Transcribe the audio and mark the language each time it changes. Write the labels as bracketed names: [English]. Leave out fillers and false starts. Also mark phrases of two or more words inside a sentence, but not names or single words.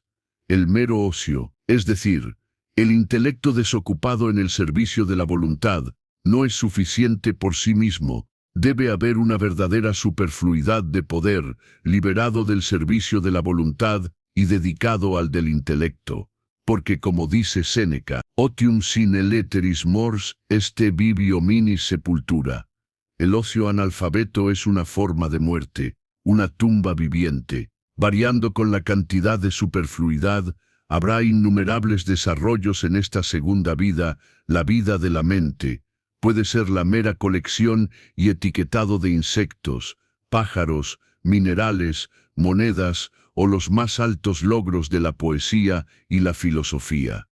[Spanish] El mero ocio, es decir, el intelecto desocupado en el servicio de la voluntad, no es suficiente por sí mismo. Debe haber una verdadera superfluidad de poder, liberado del servicio de la voluntad y dedicado al del intelecto. Porque como dice Séneca, [Latin] otium sine leteris mors est vivi hominis sepultura. [Spanish] El ocio analfabeto es una forma de muerte, una tumba viviente. Variando con la cantidad de superfluidad, habrá innumerables desarrollos en esta segunda vida, la vida de la mente. Puede ser la mera colección y etiquetado de insectos, pájaros, minerales, monedas o los más altos logros de la poesía y la filosofía.